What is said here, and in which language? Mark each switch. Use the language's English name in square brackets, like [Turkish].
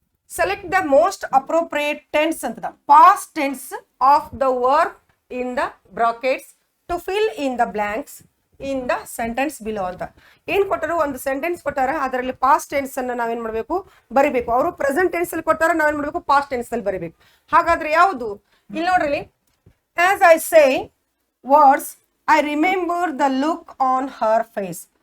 [English] Select the most appropriate tense ಅಂತ past tense of the verb in the brackets to fill in the blanks in the sentence below ಅಂತ. [Kannada] ಏನ್ ಕೊಟ್ಟರು, ಒಂದು sentence ಕೊಟ್ಟಾರ, ಅದರಲ್ಲಿ past tense ಅನ್ನ ನಾವೇನ್ ಮಾಡ್ಬೇಕು, ಬರಿಬೇಕು. ಅವರು ಪ್ರೆಸೆಂಟ್ ಟೆನ್ಸ್ ಅಲ್ಲಿ ಕೊಟ್ಟಾರ, ನಾವೇನ್ ಮಾಡ್ಬೇಕು, ಪಾಸ್ಟ್ ಟೆನ್ಸ್ ಅಲ್ಲಿ ಬರಿಬೇಕು. ಹಾಗಾದ್ರೆ ಯಾವುದು? ಇಲ್ಲಿ ನೋಡ್ರಿ, [English] as I say words, I remember the look on her face.